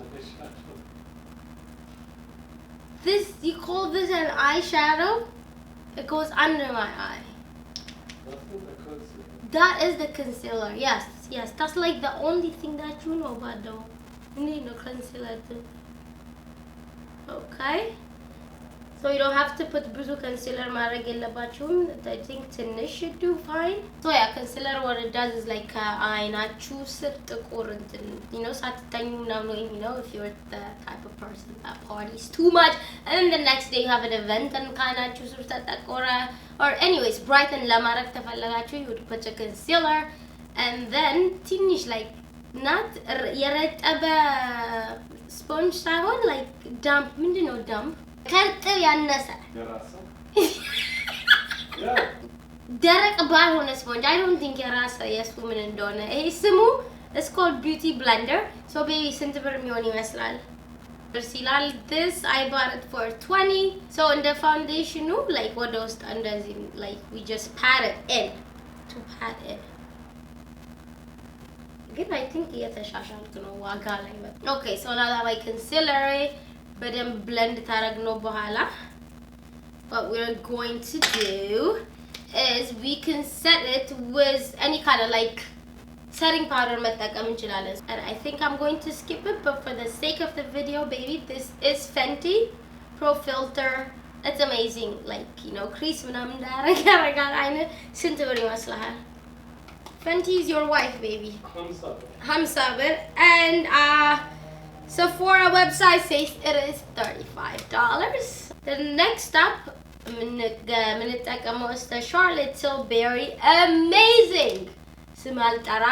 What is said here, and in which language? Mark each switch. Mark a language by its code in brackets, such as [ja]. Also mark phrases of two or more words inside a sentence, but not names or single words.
[en] This, you call this an eyeshadow? It goes under my eye. That is the concealer. Yes, yes. That's like the only thing that you know about though. You need no concealer too. Okay. So you don't have to put ብዙ concealer [am] ማድረግ የለባችሁም. [en] I think ትንሽ should do fine. So yeah, concealer what it does is like [am] አይናችሁ ስር ጥቁር እንትን, [en] you know, [am] ሳትተኙ ምናምን, [en] you know, if you're the type of person that parties too much and then the next day you have an event and [am] ከአይናችሁ ስር ተጠቆረ, [en] or anyways brighten [am] ለማድረግ ተፈለጋችሁ, [en] you would put a concealer and then ትንሽ like not የረጠበ sponge ሳይሆን like damp, [am] ምንድነው damp? ከርጥብ ያነሰ ደረቅ ባልሆነ ስፖንጅ [en] I don't think [am] የራሰ የሱ ምን እንደሆነ ይሄ ስሙ [en] it's called beauty blender. So baby [am] ስንት ብር የሚሆን ይመስላል? ይላል [en] this I bought it for 20. So in the foundation like [am] ወደ ውስጥ እንደዚህ [en] like we just pat it in to pat it. [am] ግን [en] I think [am] እየተሻሻልኩ ነው ዋጋ ላይ okay. [en] So now that my concealer በደንብ blend [am] ታረግነው በኋላ [en] what we're going to do is we can set it with any kind of like setting powder [am] መጠቀም እንችላለን. [en] And I think I'm going to skip it, but for the sake of the video, baby, this is Fenty Pro Filter. It's amazing. Like, you know, [am] crease ምናምን እንዳረጋል አይነት ስንት ብር ይመስልሃል? [en] Fenty is your wife, baby. [am] ሃምሳ ብር. [en] And Sephora website says it is $35. The next up, is the Charlotte Tilbury Amazing Simal Taram.